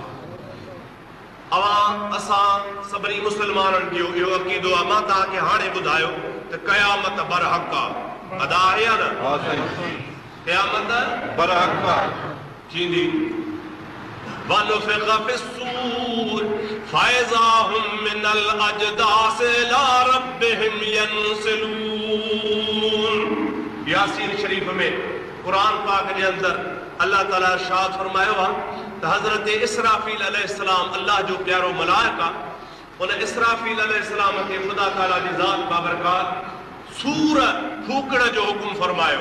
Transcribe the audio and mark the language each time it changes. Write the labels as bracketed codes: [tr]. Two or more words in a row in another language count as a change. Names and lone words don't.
[sd] अवां असां सभिनी मुस्लमाननि जो इहो अक़ीदो आहे, मां तव्हांखे हाणे ॿुधायो त क़यामत बरहक़ आहे। अदा आहे या न? क़यामत बरहक़ [ar] थींदी। ونفخ في الصور فإذا هم من الأجداث إلى ربهم ينسلون. [sd] यासीन शरीफ में कुरान पाक जे अंदर अल्लाह ताला इरशाद फरमायो आहे त हज़रत इसराफील अलैहिस्सलाम, अल्लाह जो प्यारो मलाइका, उन इसराफील अलैहिस्सलाम खे ख़ुदा ताला जी ज़ात बाबरकात सूर फूकण जो हुकुम फरमायो।